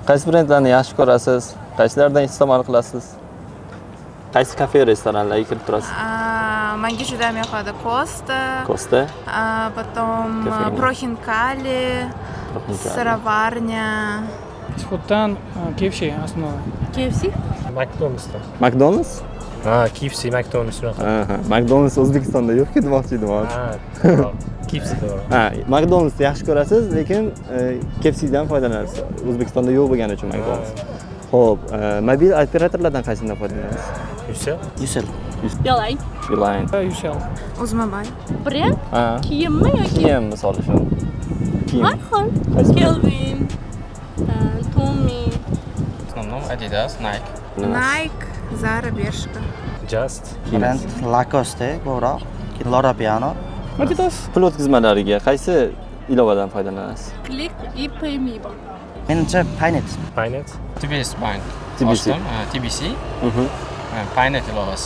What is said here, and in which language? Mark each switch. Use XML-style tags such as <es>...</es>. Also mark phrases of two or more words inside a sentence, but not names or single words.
<uz>Qaysi brendlarni yaxshi ko'rasiz? Qaysilardan iste'mol qilasiz? Qaysi kafe, restoranlarga kirib turasiz? Menga juda ham yoqadi Costa, Costa,</uz> <ru>потом Кофейня. Прохинкали, Сыроварня.</ru> <uz>Фастфудdan KFC основа. KFC? McDonald'sdan. McDonald's? Ha, KFC, McDonald's shunaqa. Aha, McDonald's O'zbekistonda yo'q, demoqchi edim hozir. Ha, to'g'ri. KFC to'g'ri. Ha, McDonald's yaxshi ko'rasiz, lekin KFCdan foydalanasiz. O'zbekistonda yo'q bo'lgani uchun McDonald's. Xo'p, mobil operatorlardan qaysidan foydalanasiz? Ucell. Beeline. Beeline. Ucell. Uzmobile. Brend Ha. kiyimmi yoki Kiyim misol uchun. Kiyim. har xil. Qaysi brend? Kelvin, Tommy.</uz> <ru>В основном Adidas, Nike. Nike, Zara, Bershka. Just.</ru> <uz>Brend Lacoste ko'proq, keyin Loro Piano. Adidas. Pul o'tkazmalariga qaysi ilovadan foydalanasiz? Click и payme bor. Menimcha Paynet. Paynet. TBS Bank. TBC. Ochdim, TBC. Paynet ilovasi.</uz>